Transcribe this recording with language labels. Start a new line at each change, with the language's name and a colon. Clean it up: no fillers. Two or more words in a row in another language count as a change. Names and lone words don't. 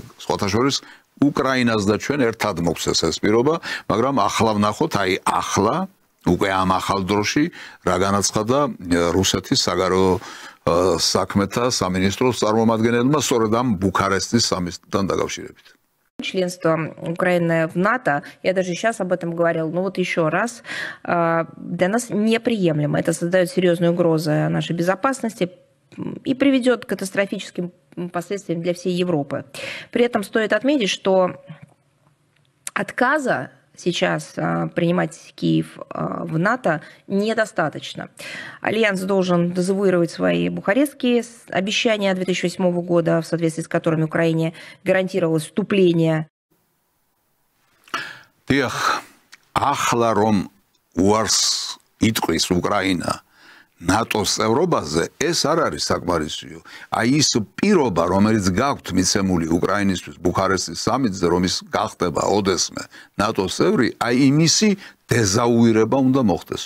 Georgian: სხვათა შორის უკრაინას და ჩვენ ერთად მოგვცეს ეს პირობა, მაგრამ ახლა ვნახოთ, აი ახლა უკვე ამ ახალ დროში რა განაცხადა რუსეთის საგარეო საქმეთა სამინისტროს წარმომადგენელმა სწორედ ამ ბუქარესტის სამიტთან дакავშირებით.
Russian: Членство Украины в НАТО, я даже сейчас об этом говорил, но вот еще раз, для нас неприемлемо. Это создает серьезные угрозы нашей безопасности и приведет к катастрофическим последствиям для всей Европы. При этом стоит отметить, что отказа сейчас принимать Киев в НАТО недостаточно. Альянс должен дезавуировать свои бухарестские обещания 2008 года, в соответствии с которыми Украине гарантировалось вступление. Тих,
Georgian: ახლა რომ უარს იტყვის უკრაინა ნატოს წევრობაზე, ეს არ არის საკმარისიო. აი ის პირობა, რომელიც გაქვთ მიცემული უკრაინისთვის ბუქარესტის სამიტზე, რომ ის გახდება ოდესმე ნატოს წევრი, აი იმისი დეზავუირება უნდა მოხდესო.